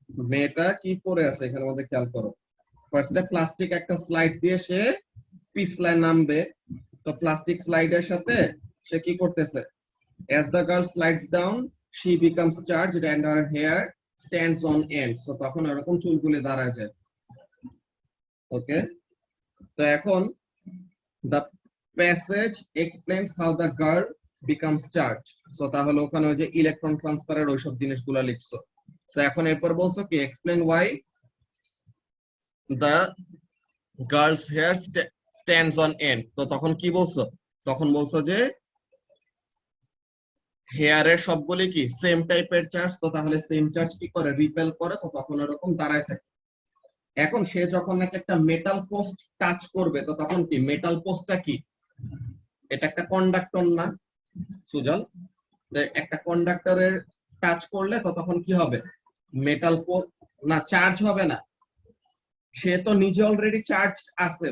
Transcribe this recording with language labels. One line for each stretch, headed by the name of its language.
Bangla: মেয়েটা কি পরে আছে এখানের মধ্যে খেয়াল করো, ফার্স্টে প্লাস্টিক একটা স্লাইড দিয়ে সে পিছলায় নামবে, তো প্লাস্টিক স্লাইডের সাথে সে কি করতেছে,
English: as the girl slides down she becomes charged and her hair stands on end।
Bangla: so তখন এরকম চুলগুলি দাঁড়ায় যায়। ওকে, তো এখন
English: the passage explains how the girl becomes charged।
Bangla: so তাহলে ওখানে ওই যে ইলেকট্রন ট্রান্সফারের ওইসব জিনিসগুলো লিখছো। so এখন এরপর বলছো কি,
English: explain why the girl's hair stands on end।
Bangla: তো তখন কি বলছো, তখন বলছো যে হেয়ারের সবগুলি কি সেম টাইপের চার্জ, তো তাহলে সেম চার্জ কি করে, রিপেল করে, তো তখন এরকম দাঁড়ায় থাকে। এখন সে যখন নাকি একটা মেটাল পোস্ট টাচ করবে, তো তখন কি মেটাল পোস্টটা কি, এটা একটা কন্ডাক্টর না সুজল, একটা কন্ডাক্টরের টাচ করলে তো তখন কি হবে, মেটাল না চার্জ হবে না, সে তো নিজে অলরেডি চার্জ আছে।